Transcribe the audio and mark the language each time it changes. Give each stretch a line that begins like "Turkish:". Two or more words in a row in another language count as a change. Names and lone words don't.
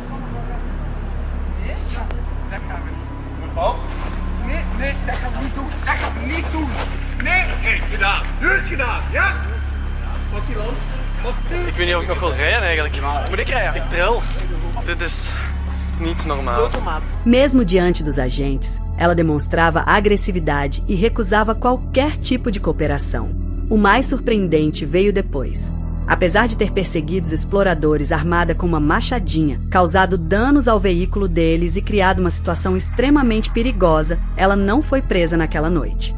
Dutch: Nee? Dat gaan we niet. Mevrouw? Nee, dat gaan we niet doen. Dat gaan we niet doen. Nee! Oké, gedaan. Nu is het gedaan, ja? Pak je land. Ik weet niet of ik nog wil rijden eigenlijk. Moet ik rijden? Ik tril. Dit is niet normaal.
Portuguese: Mesmo diante dos agentes, ela demonstrava agressividade e recusava qualquer tipo de cooperação. O mais surpreendente veio depois. Apesar de ter perseguido os exploradores armada com uma machadinha, causado danos ao veículo deles e criado uma situação extremamente perigosa, ela não foi presa naquela noite.